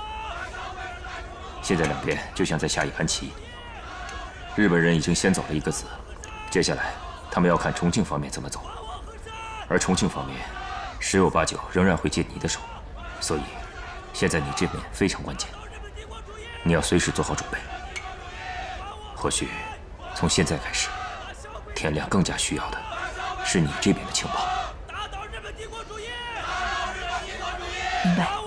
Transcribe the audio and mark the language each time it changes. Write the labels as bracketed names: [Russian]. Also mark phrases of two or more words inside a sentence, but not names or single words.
[Chinese] 現在兩邊就像在下一盤棋，日本人已經先走了一個子，接下來他們要看重慶方面怎麼走，而重慶方面十有八九仍然會借你的手，所以現在你這邊非常關鍵，你要隨時做好準備。或許從現在開始，天亮更加需要的是你這邊的情報。明白。